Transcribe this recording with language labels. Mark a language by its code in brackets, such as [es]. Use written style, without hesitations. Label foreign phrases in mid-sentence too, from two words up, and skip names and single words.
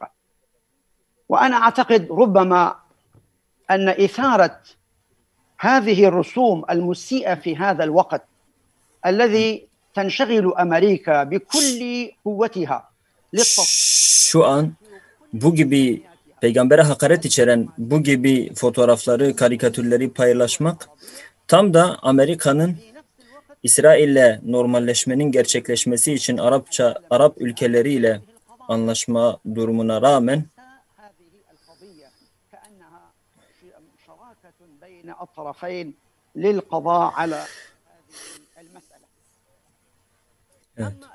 [ar] وأنا أعتقد ربما أن إثارة هذه الرسوم المسيئة في هذا الوقت الذي تنشغل أمريكا بكل قوتها [tr] şu an bu gibi peygambere hakaret içeren bu gibi fotoğrafları, karikatürleri paylaşmak tam da Amerika'nın İsrail'le normalleşmenin gerçekleşmesi için Arap ülkeleriyle anlaşma durumuna rağmen evet.